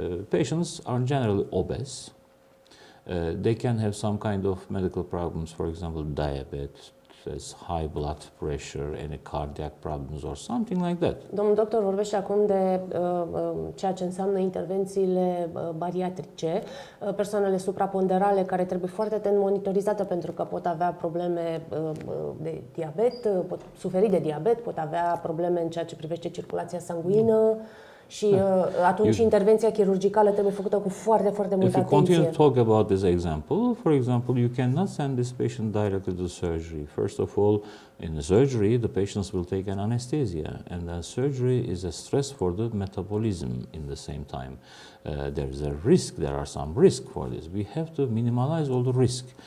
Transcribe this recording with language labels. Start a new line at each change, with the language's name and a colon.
English: Patients are generally obese. They can have some kind of medical problems, for example, diabetes, high blood pressure, any cardiac problems or something like that.
Romanian: Domnul doctor vorbește acum de ceea ce înseamnă intervențiile bariatrice, persoanele supraponderale care trebuie foarte atent monitorizate pentru că pot avea probleme de diabet, pot suferi de diabet, pot avea probleme în ceea ce privește circulația sanguină. Și atunci intervenția chirurgicală trebuie făcută cu foarte, foarte multă atenție.
English: If you continue to talk about this example, for example, you cannot send this patient directly to surgery. First of all, in the surgery, the patients will take an anesthesia, and then surgery is a stress for the metabolism in the same time. There is a risk, there are some risk for this. We have to minimize all the risk.